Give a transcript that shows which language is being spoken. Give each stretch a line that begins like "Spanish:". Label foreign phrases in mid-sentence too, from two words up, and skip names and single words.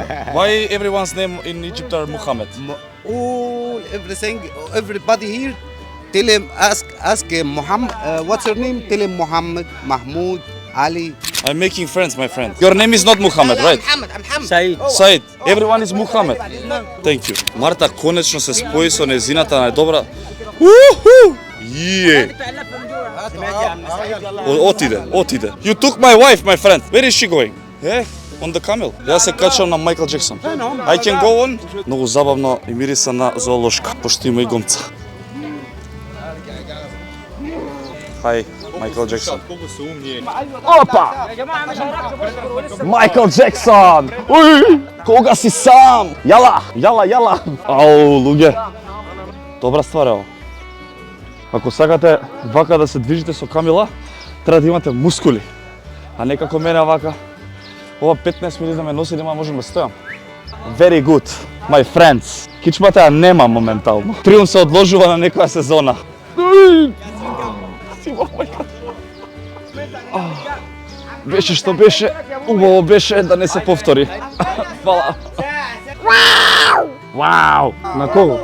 English: Why everyone's name in Egypt are Muhammad? All, everything, everybody here, tell him, ask him, Muhammad, what's your name? Tell him Muhammad, Mahmoud, Ali. I'm making friends, my friend. Your name is not Muhammad, right? Muhammad, I'm Muhammad. Said. Said. Everyone is Muhammad. Thank you.
Macedonian: Марта конечно се спои со незината најдобра. Уху! Је! Отиде.
English: You took my wife, my friend. Where is she going? On the camel.
Macedonian: Јас се качам на Майкл Джексон.
English: I can go on.
Macedonian: Многу забавно и мириса на зоолошка, пошто има и гомца.
English: Hi, Майкл Джексон.
Macedonian: Опа! Майкл Джексон! Уј! Кога си сам? Јала! Ау, луѓе.
Serbian: Добра ствар е ово.
Macedonian: Ако сакате вака да се движите со камила, треба да имате мускули. А не како мене вака. Ова 15 минути да ме носи, нема можам да стојам.
English: Very good, my friends.
Macedonian: Кичмата ја нема моментално. Триум се одложува на некоја сезона. Беше што беше, убаво беше да не се повтори. Фала. Вау! На кого?